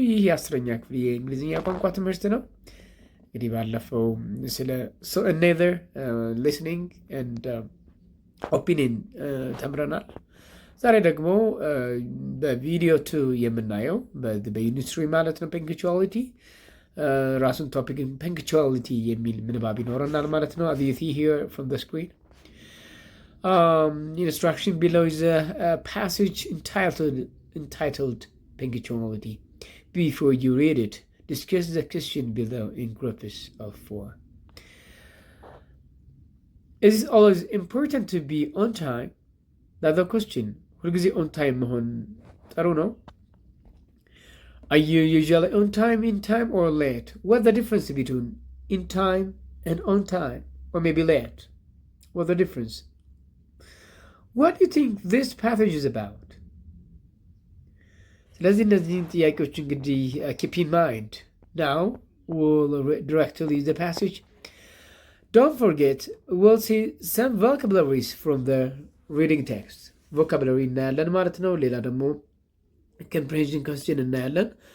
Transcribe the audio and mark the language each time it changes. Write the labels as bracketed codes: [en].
[am] ይህ የአስረኛ ክፍል የእንግሊዝኛ ቋንቋ ትምህርት ነው። እንግዲህ ባለፈው ስለ so and neither listening and opinion ተምረናል። ዛሬ ደግሞ በቪዲዮ 2 የምናየው በዩኒት 3 ማለት ነው punctuality ራሱን ቶፒክ punctuality የሚል ምንባብ ይኖረናል ማለት ነው። [en] As you see here from the screen, instruction below is a passage entitled punctuality. Before you read it, discuss the question below in groups of 4. It is always important to be on time. That's the question. [am] ሁልጊዜ on time መሆን ጥሩ ነው። [en] Are you usually on time, in time, or late? What's the difference between in time and on time? Or maybe late? What's the difference? What do you think this passage is about? [am] ስለዚህ እነዚህን ጥያቄዎች እንግዲህ [en] keep in mind. Now we'll directly read the passage. Don't forget, we'll see some vocabularies from the reading text. [am] Vocabulary እናያለን ማለት ነው። ሌላ ደግሞ comprehension question እናያለን.